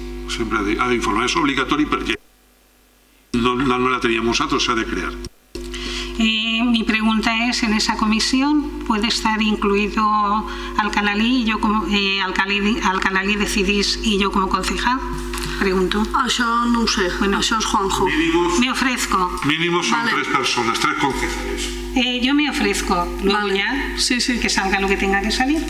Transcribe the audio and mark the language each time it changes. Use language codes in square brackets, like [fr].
[ca] Sempre ha d'informar, és obligatori perquè no la teníem nosaltres, s'ha de crear. [es] Mi pregunta es, en esa comisión puede estar incluido Alcalalí Alcalalí decidís y yo como concejal? Pregunto. [ca] Això no ho sé, això és Juanjo. [es] Me ofrezco. Mínimo son 3 personas, 3 concejales. Yo me ofrezco, luego ya que salga lo que tenga que salir.